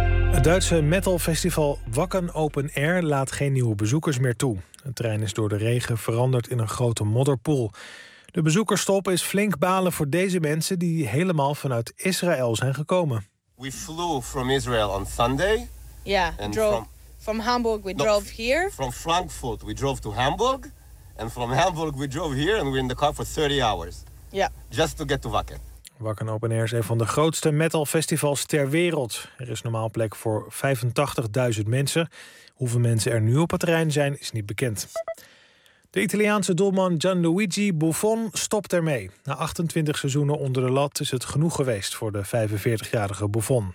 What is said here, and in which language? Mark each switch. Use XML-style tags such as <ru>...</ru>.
<nl>Het Duitse metalfestival Wacken Open Air laat geen nieuwe bezoekers meer toe. Het terrein is door de regen veranderd in een grote modderpoel. De bezoekersstop is flink balen voor deze mensen die helemaal vanuit Israël zijn gekomen.</nl> <en>We flew from Israel on Sunday. Yeah, and drove from Hamburg. We drove here. From Frankfurt, we drove to Hamburg, and from Hamburg we drove here, and we're in the car for 30 hours. Yeah, just to get to Wacken.</en> <nl>Wacken Open Air is een van de grootste metal festivals ter wereld. Er is normaal plek voor 85.000 mensen. Hoeveel mensen er nu op het terrein zijn, is niet bekend. De Italiaanse doelman Gianluigi Buffon stopt ermee. Na 28 seizoenen onder de lat is het genoeg geweest voor de 45-jarige Buffon.</nl>